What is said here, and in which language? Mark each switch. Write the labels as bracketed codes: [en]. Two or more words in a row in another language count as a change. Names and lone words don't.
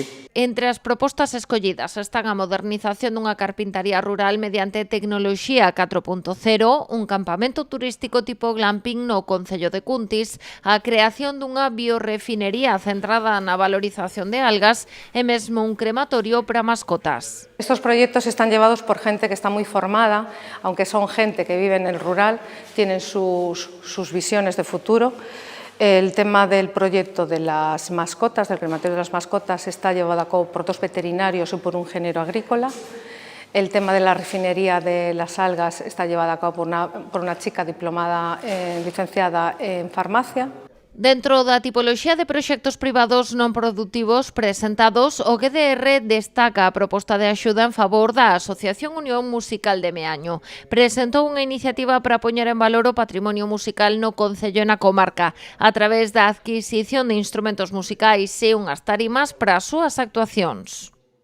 [gl] Entre as propostas escollidas están a modernización dunha carpintaría rural mediante tecnoloxía 4.0, un campamento turístico tipo glamping no concello de Cuntis, a creación dunha biorefinería centrada na valorización de algas e mesmo un crematorio para mascotas. [es] Estos proyectos están llevados por gente que está muy formada, aunque son gente que vive en el rural, tienen sus visiones de futuro. El tema del proyecto de las mascotas, del crematorio de las mascotas, está llevado a cabo por 2 veterinarios y por un ingeniero agrícola. El tema de la refinería de las algas está llevado a cabo por una chica diplomada, licenciada en farmacia. [gl] Dentro da tipoloxía de proxectos privados non produtivos presentados, o GDR destaca a proposta de axuda en favor da Asociación Unión Musical de Meaño. Presentou unha iniciativa para poñer en valor o patrimonio musical no concello e na comarca, a través da adquisición de instrumentos musicais e unhas tarimas para as súas actuacións.